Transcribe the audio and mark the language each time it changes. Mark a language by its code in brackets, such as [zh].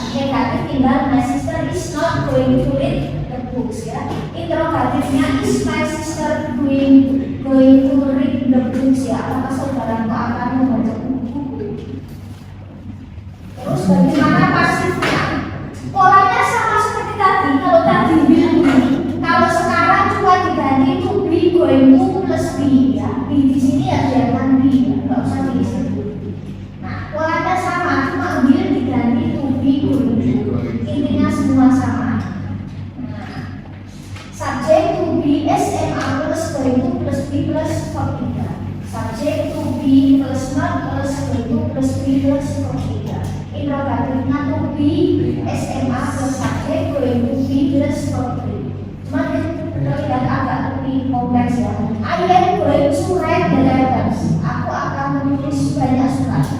[id] Negatif tinggal [en] my sister is not going to read the books ya. [id] Interrogatifnya [en] is my sister going to read the books ya. [id] Apakah saudaraku akan membaca buku? Terus bagaimana pasifnya? Polanya sama seperti tadi. Kalau tadi will be, kalau sekarang cuma diganti to be going to plus be ya. Be di sini ya jangan be ya, nggak usah diisi. Nah, polanya sama, cuma will diganti to be going to. Intinya semua sama. Nah, [en] subject to be, is and are plus going to plus be plus verb 3. Subject to be plus not plus going to plus be plus verb 3. Interrogatifnya to be, SMA plus subjek going to be plus verb 3. [id] Cuma terlihat agak lebih kompleks ya. [en] I am going to write the letters. [id] Aku akan menulis banyak surat.